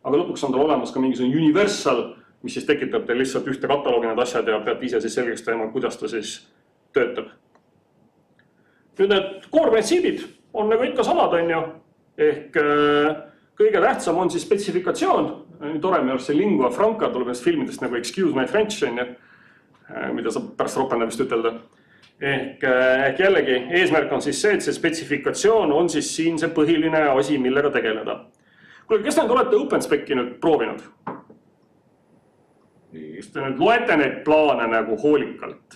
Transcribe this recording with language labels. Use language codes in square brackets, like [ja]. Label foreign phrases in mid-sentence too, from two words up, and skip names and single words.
[et] Aga lõpuks on tal olemas ka mingisugune universal mis siis tekitab teil lihtsalt ühte kataloogi need asjad ja peate ise siis selgeks teema, kuidas ta siis töötab. Nüüd need core printsiibid on nagu ikka samad, on ju. Ehk kõige tähtsam on siis spetsifikatsioon. Tore minu arust see [it] lingua franca [et] tuleb neist filmidest nagu [en] excuse my French, [et] on ju, mida saab pärast ropendamist ütelda. Ehk jällegi, eesmärk on siis see, et see spetsifikatsioon on siis siin see põhiline asi, millega tegeleda. Kuule, kes te olete OpenSpec'i nüüd proovinud? Kas te nüüd loete neid plaane nagu hoolikalt?